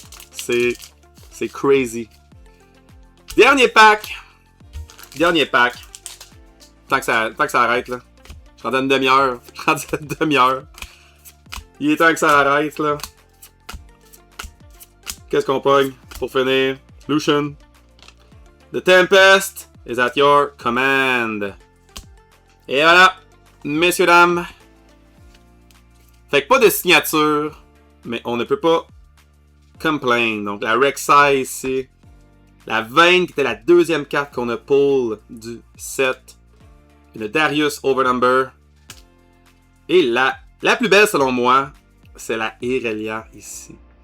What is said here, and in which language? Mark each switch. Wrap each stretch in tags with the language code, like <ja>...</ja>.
<fr>C'est crazy. Dernier pack. Tant que ça arrête, là. Je suis rendu à une demi-heure. Il est temps que ça arrête, là. Qu'est-ce qu'on pogne pour finir? Lucian.</fr> <en>The Tempest is at your command.</en> <fr>Et voilà, messieurs, dames. Fait que pas de signature, mais on ne peut pas complain. Donc la Rek'Sai ici. La Vayne qui était la deuxième carte qu'on a pull du set. Le Darius Overnumber. Et la plus belle selon moi, c'est la Irelia ici.</fr>